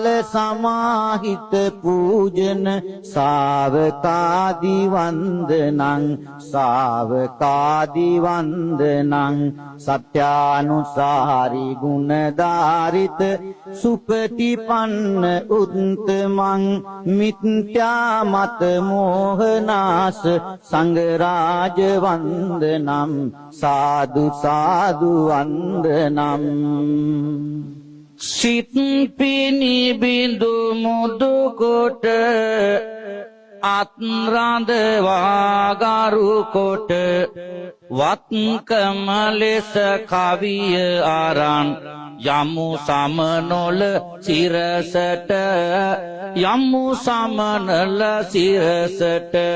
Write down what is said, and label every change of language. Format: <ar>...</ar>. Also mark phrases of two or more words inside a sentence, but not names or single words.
<pi>समाहित पूजन सावकादि वंदनं सावकादि वंदनं सत्यानुसारी गुणधारित सुपटिपन्न उत्तमं मिथ्या मत मोहनाश संगराज वंदनं साधु साधु वंदनं</pi> <si>සිත් පිනිබිඳු මුදු කොට අත්රඳවා ගරු කොට වත්කම ලෙස කවිය අරන් යමු සමනොල සිරසට යමු සමනල සිරසට</si>